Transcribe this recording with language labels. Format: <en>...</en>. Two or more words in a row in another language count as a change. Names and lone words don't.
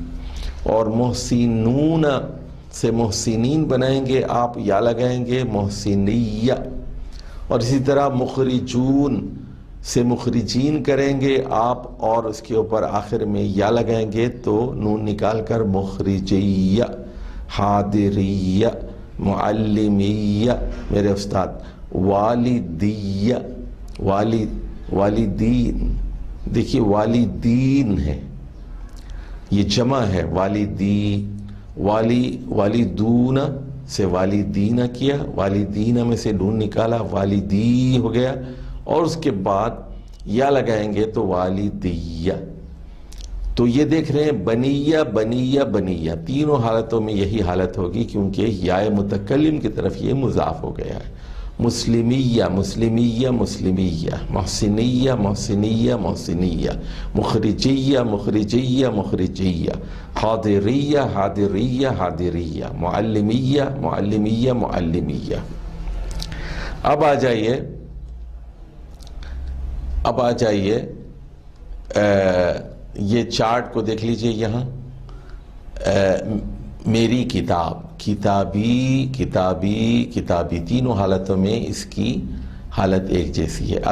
<ur>اور محسنون سے محسنین بنائیں گے آپ، یا لگائیں گے محسنیہ۔ اور اسی طرح مخرجون سے مخرجین کریں گے آپ، اور اس کے اوپر آخر میں یا لگائیں گے تو نون نکال کر مخرجیہ، حاضریہ، معلمیہ، میرے استاد، والدیہ، والدین، دیکھیے والدین ہے، یہ جمع ہے، والدین، والدون سے والدین کیا، والدین میں سے نون نکالا، والدی ہو گیا، اور اس کے بعد یا لگائیں گے تو والدیہ۔ تو یہ دیکھ رہے ہیں بنیہ بنیہ بنیہ، تینوں حالتوں میں یہی حالت ہوگی کیونکہ یائے متکلم کی طرف یہ مضاف ہو گیا ہے۔ مسلمیہ مسلمیہ مسلمیہ، محسنیہ محسنیہ محسنیہ، مخرجیہ مخرجیہ مخرجیہ، حاضریہ حاضریہ حاضریہ، معلمیہ معلمیہ معلمیہ۔ اب آ جائیے یہ چارٹ کو دیکھ لیجئے، یہاں میری کتاب، کتابی تینوں حالتوں میں اس کی حالت ایک جیسی ہے۔</ur>